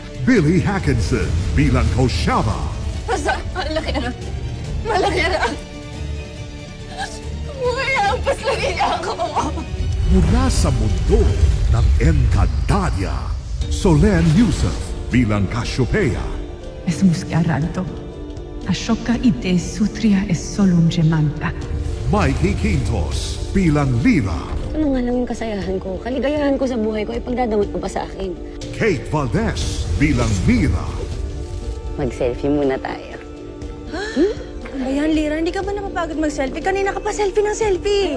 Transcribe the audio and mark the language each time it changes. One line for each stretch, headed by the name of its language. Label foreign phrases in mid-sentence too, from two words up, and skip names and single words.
Filipino: Billy Hackinson bilang Koshaba. Basta, malaki na. Malaki na. Ang paslangin niya ako. Mula sa mundo ng Encantadia, Solen Yusuf bilang Cassiopeia. Es muscaranto. Ashoka ite sutria es solum gemanta. Mikey Quintos bilang Lira. Ano nga lang yung kasayahan ko? Kaligayahan ko sa buhay ko ay pagdadamot mo pa sa akin. Kate Valdez bilang Mira. Mag-selfie muna tayo. Ayan, Lira, hindi ka ba napapagod mag-selfie? Kanina ka pa selfie ng selfie.